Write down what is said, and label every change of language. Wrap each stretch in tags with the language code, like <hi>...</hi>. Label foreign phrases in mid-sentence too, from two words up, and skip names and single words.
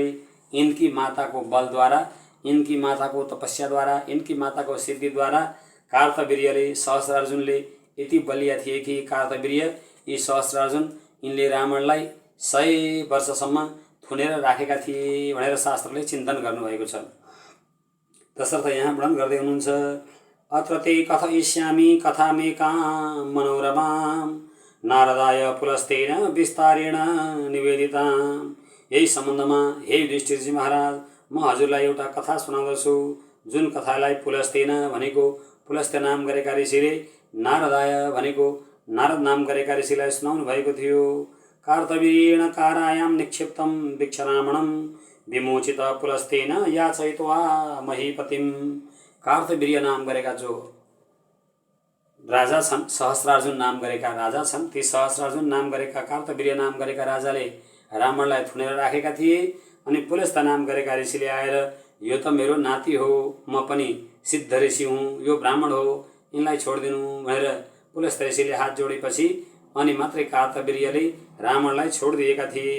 <ne>इनकी माताको बलद्वारा, इनकी माताको तपस्याद्वारा, इनकी माताको सिद्धिद्वारा कार्तवीर्यले, सहस्त्रार्जुनले यति बलिया थिए कि कार्तवीर्य यी सहस्त्रार्जुन यिनले रावणलाई 100 वर्षसम्म थुनेर राखेका थिए भनेर शास्त्रले चिन्तन गर्नुभएको छ। तसर्थ यहाँ वर्णन गर्दै हुनुहुन्छ,</ne> <sa>अत्र ते कथयिष्यामि कथामेकां मनोरमां नारदाय पुलस्तेन विस्तारेण निवेदिताम्।</sa> <ne>यही सम्बन्धमा हे युधिष्ठिरजी महाराज, म हजुरलाई एउटा कथा सुनाउँदछु, जुन कथालाई पुलस्तेन भनेको पुलस्त्य नाम गरेका ऋषिले नारदाय भनेको नारद नाम गरेका ऋषिलाई सुनाउनु भएको थियो।</ne> <sa>कार्तवीर्येण कारायां निक्षिप्तं दीक्षरामणं विमोचित पुलस्तेन याचयित्वा महीपतिम्।</sa> <ne>कार्तवीर्य नाम गरेका जो राजा छन्, सहस्रार्जुन नाम गरेका राजा छन्, ती सहस्रार्जुन नाम गरेका कार्तवीर्य नाम गरेका राजाले रावणलाई थुनेर राखेका थिए। अनि पुलस्त्य नाम गरेका ऋषिले आएर यो त मेरो नाति हो, म पनि सिद्ध ऋषि हुँ, यो ब्राह्मण हो, यिनलाई छोडिदिनु भनेर पुलस्त्य ऋषिले हात जोडेपछि अनि मात्रै कार्तवीर्यले रावणलाई छोडिदिएका थिए।</ne>